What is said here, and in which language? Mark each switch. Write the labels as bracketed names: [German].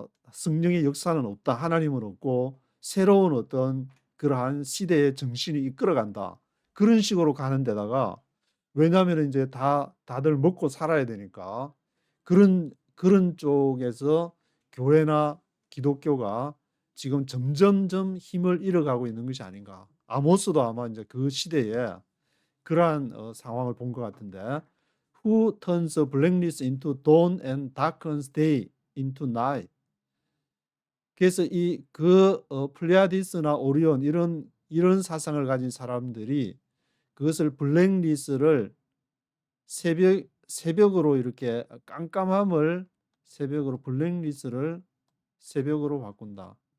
[Korean] 성령의 역사는 없다. 하나님은 없고 새로운 어떤 그러한 시대의 정신이 이끌어간다. 그런 식으로 가는 데다가 왜냐하면 이제 다들 먹고 살아야 되니까 그런 쪽에서 교회나 기독교가 지금 점점점 힘을 잃어가고 있는 것이 아닌가. 아모스도 아마 이제 그 시대에 그러한 상황을 본 것 같은데 [English] Who turns the blackness into dawn and darkens day into night. [Korean] 그래서 플레이아디스나 오리온 이런 사상을 가진 사람들이 그것을 블랙리스를 새벽으로 이렇게 깜깜함을 새벽으로 블랙리스를 새벽으로 바꾼다.